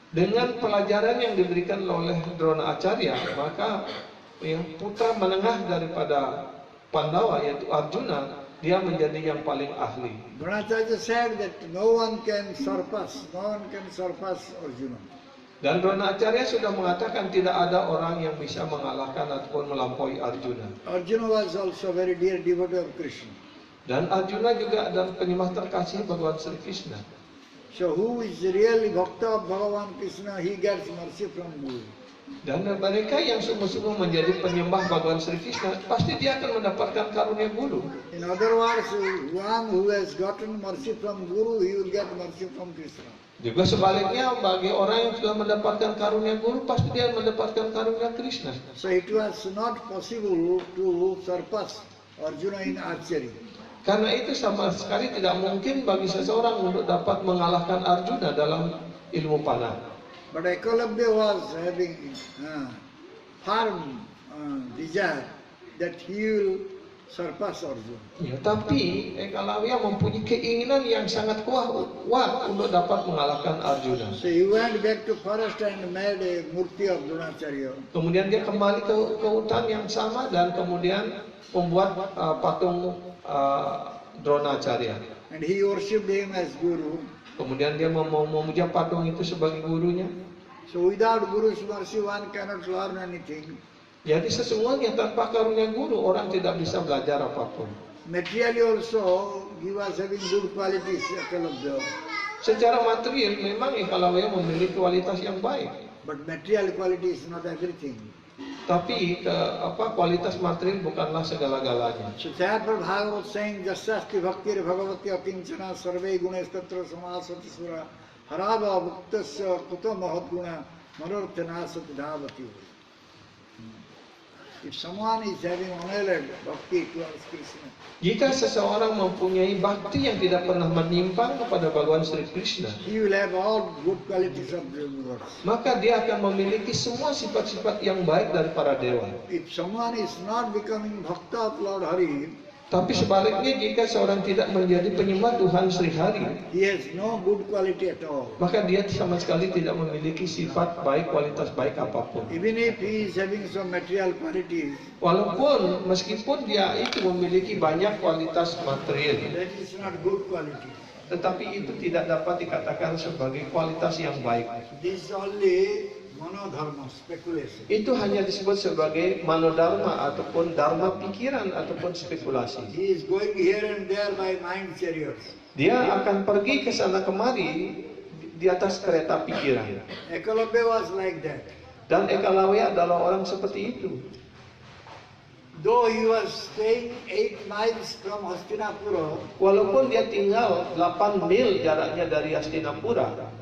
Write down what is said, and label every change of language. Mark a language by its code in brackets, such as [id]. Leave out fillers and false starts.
[id] Dengan pelajaran yang diberikan oleh Dronacharya, maka ya, putra menengah daripada Pandawa yaitu Arjuna, dia menjadi yang paling ahli. [en] Dronacharya said that no one can surpass Arjuna. [id] Dan Dronacharya sudah mengatakan tidak ada orang yang bisa mengalahkan ataupun melampaui Arjuna. [en] Arjuna was also very dear devotee of Krishna. [id] Dan Arjuna juga adalah penyembah terkasih Bhagawan Sri Krishna. [en] So who is really bhakta of Bhagavan Krishna, he gets mercy from Guru. [id] Dan mereka yang sungguh-sungguh menjadi penyembah Bhagawan Sri Krishna, pasti dia akan mendapatkan karunia guru. [en] In other words, one who has gotten mercy from Guru, he will get mercy from Krishna. [id] Juga sebaliknya, bagi orang yang sudah mendapatkan karunia guru, pasti dia mendapatkan karunia Krishna. [en] So it was not possible to surpass Arjuna in archery. [id] Karena itu sama sekali tidak mungkin bagi seseorang untuk dapat mengalahkan Arjuna dalam ilmu panah. [en] But Ekalabya was having firm desire that he will surpass Arjuna. [id] Ya, tapi Eklavya mempunyai keinginan yang sangat kuat untuk dapat mengalahkan Arjuna. [en] So he went back to forest and made a murti of Dronacharya. [id] Kemudian dia kembali ke hutan yang sama dan kemudian membuat patung Dronacharya. [en] And he worshipped him as guru. [id] Kemudian dia memuja patung itu sebagai gurunya. [en] So without Guru's mercy, one cannot learn anything. [id] Jadi sesungguhnya tanpa karunia guru orang tidak bisa belajar apapun. [en] Materially also, he was having good qualities, Eklavya. [id] Secara material memang Eklavya memiliki kualitas yang baik. [en] But material quality is not everything. [id] Tapi kualitas material bukanlah segala-galanya. [en] So therefore Bhagavad saying, [sa] Jasasti bhaktir bhagavati akinchana sarve gunes tatra samasati sura harava bhuktasya kuto mahadguna manarthana satidhavati. [en] If someone is having unalloyed bhakti towards Krishna, [id] Jika seseorang mempunyai bakti yang tidak pernah menyimpang kepada Bhagawan Sri Krishna, [en] he will have all good qualities of the universe. [id] maka dia akan memiliki semua sifat-sifat yang baik dari para dewa. [en] If someone is not becoming bhakta of Lord Hari, [id] Tapi sebaliknya jika seorang tidak menjadi penyembah Tuhan Sri Hari, [en] he has no good quality at all. [id] maka dia sama sekali tidak memiliki sifat baik, kualitas baik apapun. [en] Even if he is having some material qualities, [id] Walaupun meskipun dia itu memiliki banyak kualitas material, [en] that is not good quality. [id] tetapi itu tidak dapat dikatakan sebagai kualitas yang baik. [en] This is only monodharma, speculation. [id] Itu hanya disebut sebagai manodharma ataupun dharma pikiran ataupun spekulasi. [en] He is going here and there by mind chariots. [id] Dia akan pergi ke sana kemari di atas kereta pikiran. [en] Eklavya was like that. [id] Dan Eklavya adalah orang seperti itu. [en] Though he was staying 8 miles from Hastinapura, [id] Walaupun dia tinggal 8 mil jaraknya dari Hastinapura,